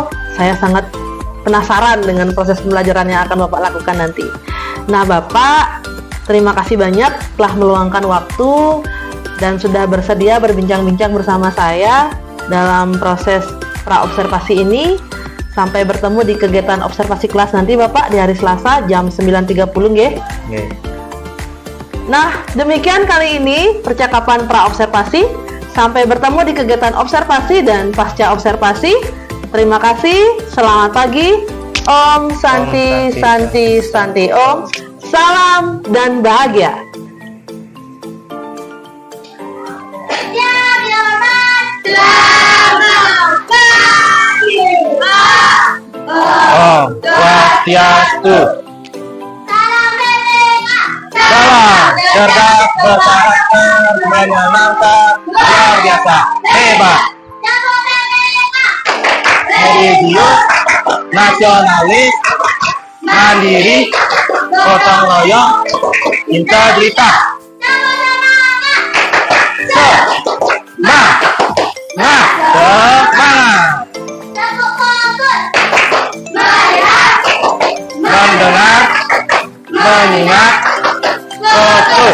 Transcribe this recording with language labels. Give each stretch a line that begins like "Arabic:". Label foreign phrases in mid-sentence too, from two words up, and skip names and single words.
Indonesian: Saya sangat penasaran dengan proses pembelajaran yang akan Bapak lakukan nanti. Nah Bapak, terima kasih banyak telah meluangkan waktu dan sudah bersedia berbincang-bincang bersama saya dalam proses pra-observasi ini. Sampai bertemu di kegiatan observasi kelas nanti Bapak di hari Selasa jam 9.30 nggih. Nggih. Nah, demikian kali ini percakapan pra-observasi. Sampai bertemu di kegiatan observasi dan pasca observasi. Terima kasih, selamat pagi.
Sanskrit: Om Santi Santi Santi Om.
Indonesian: Salam dan bahagia.
Sanskrit: Om Swastiastu.
Indonesian: Salam cerdas, berkarakter, menyenangkan, luar biasa, hebat, religius, nasionalis, mandiri, gotong royong, integritas, semangat, mendengar, mengingat, fokus.